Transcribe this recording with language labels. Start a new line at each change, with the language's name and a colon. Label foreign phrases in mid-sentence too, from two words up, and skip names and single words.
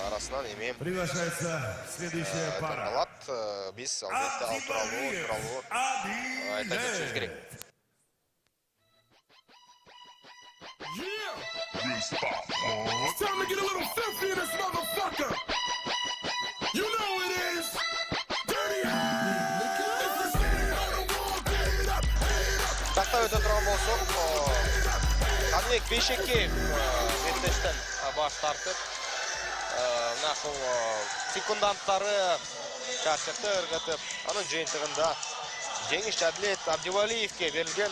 Kyrgyz: арасынан эми
Russian: Приглашается следующая пара.
Kyrgyz: Таңғалат, биз албетте ал тууралуу айта кетишибиз керек.
English: It's time to get a little filthy in this motherfucker. You know it is. Dirty.
Kyrgyz: Тақта өтө турган болсок, Қаныбек Бейшекеев беттештен баш тартып, ушул секунданттары чарчакты ыргытып, анын жыйынтыгында жеңиш Адилет Абдивалиевке берилген.